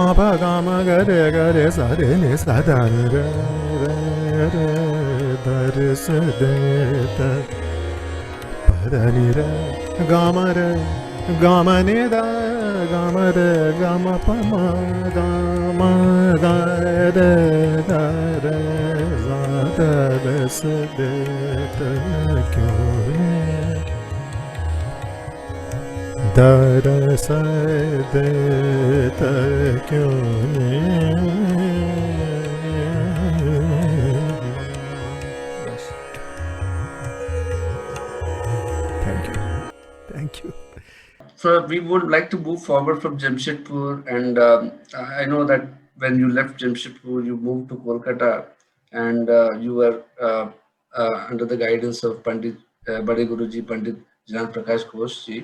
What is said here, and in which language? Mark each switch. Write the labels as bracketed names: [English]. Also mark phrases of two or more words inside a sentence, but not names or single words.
[Hindi] प ग म ग रे स रे नि स ध नि रे रे दरस देत प ध नि रे ग म नि द ग म रे ग म प म ग म ग रे द रे स दरस देत क्यों नी दरस देत क्यों नी [English] Thank you. So we would like to move forward from Jamshedpur, and I know that when you left Jamshedpur, you moved to Kolkata, and you were under the guidance of Pandit Bade Guruji Pandit Jan Prakash Ghosh ji.